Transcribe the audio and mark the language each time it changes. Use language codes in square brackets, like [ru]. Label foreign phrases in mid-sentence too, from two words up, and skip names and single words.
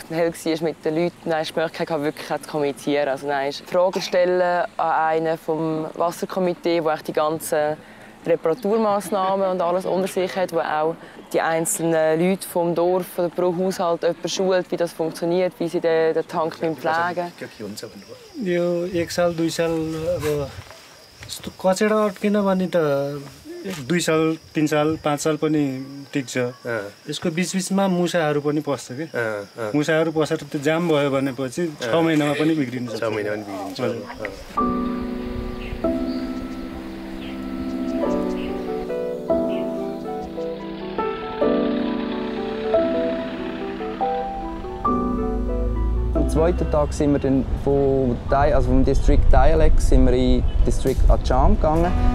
[de] dann hell war mit den Leuten, dann hast du die Möglichkeit, wirklich zu kommunizieren. Also dann hast du Fragen stellen an einen vom Wasserkomitee, der die ganzen Reparaturmaßnahmen und alles unter sich hat, wo auch die einzelnen Leute vom Dorf oder pro Haushalt jemanden schult, wie das funktioniert, wie sie den Tank pflegen. [ne] यो 1 साल 2 साल अब यस्तो कचेडा अड्किन भने त 2 साल 3 साल 5 साल पनि टिक्छ यसको बीचबीचमा मुसाहरू पनि पस्छ के मुसाहरू पसेर त्यो जाम भयो भनेपछि 6 महिनामा पनि बिग्रिन्छ 6 महिनामा पनि बिग्रिन्छ [de] Am zweiten Tag sind wir dann vom District Dialect sind wir in District Acham gegangen.